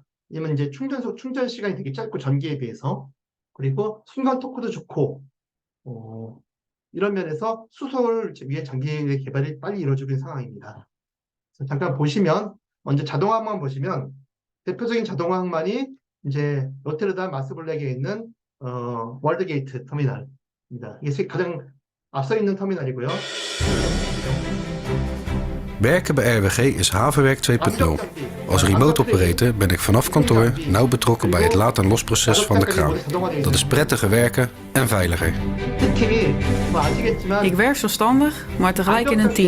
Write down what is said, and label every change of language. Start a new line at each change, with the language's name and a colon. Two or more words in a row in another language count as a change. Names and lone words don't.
Korean: 왜냐면 이제 충전 시간이 되게 짧고 전기에 비해서, 그리고 순간 토크도 좋고, 이런 면에서 수소를 위해 장비의 개발이 빨리 이루어지고 있는 상황입니다. 잠깐 보시면, 먼저 자동화 항만 보시면, 대표적인 자동화 항만이 이제 로테르담 마스볼렉에 있는 월드게이트 터미널입니다. 이게 가장 앞서 있는 터미널이고요.
Dutch: Werken bij RWG is havenwerk 2.0. Als
English: remote operator
Dutch: ben ik vanaf kantoor nauw betrokken bij het laat- en losproces van de kraan. Dat is prettiger werken en veiliger. Ik werk zelfstandig, maar tegelijk in een team.